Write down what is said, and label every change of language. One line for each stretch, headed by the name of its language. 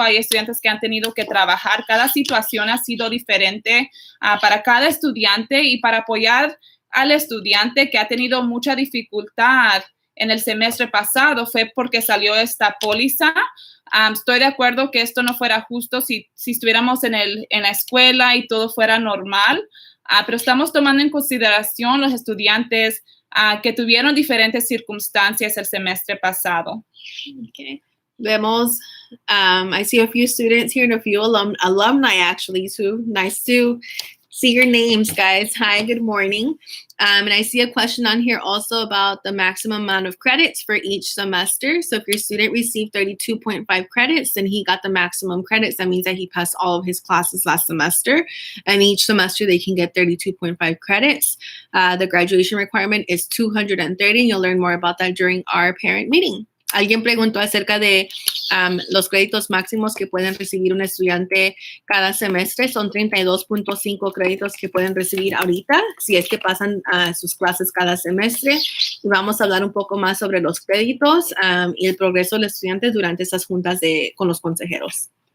Spanish: Hay estudiantes que han tenido que trabajar. Cada situación ha sido diferente para cada estudiante y para apoyar al estudiante que ha tenido mucha dificultad en el semestre pasado fue porque salió esta póliza. Estoy de acuerdo que esto no fuera justo si estuviéramos en la escuela y todo fuera normal, pero estamos tomando en consideración los estudiantes que tuvieron diferentes circunstancias el semestre pasado.
English: Okay. Vemos, I see a few students here and a few alumni actually too. Nice to see your names, guys. Hi, good morning. And I see a question on here also about the maximum amount of credits for each semester. So if your student received 32.5 credits, then he got the maximum credits. That means that he passed all of his classes last semester. And each semester they can get 32.5 credits. The graduation requirement is 230. And you'll learn more about that during our parent meeting.
Spanish: Alguien preguntó acerca de los créditos máximos que pueden recibir un estudiante cada semestre. Son 32.5 créditos que pueden recibir ahorita, si es que pasan sus clases cada semestre. Y vamos a hablar un poco más sobre los créditos y el progreso del estudiante durante estas juntas con los consejeros.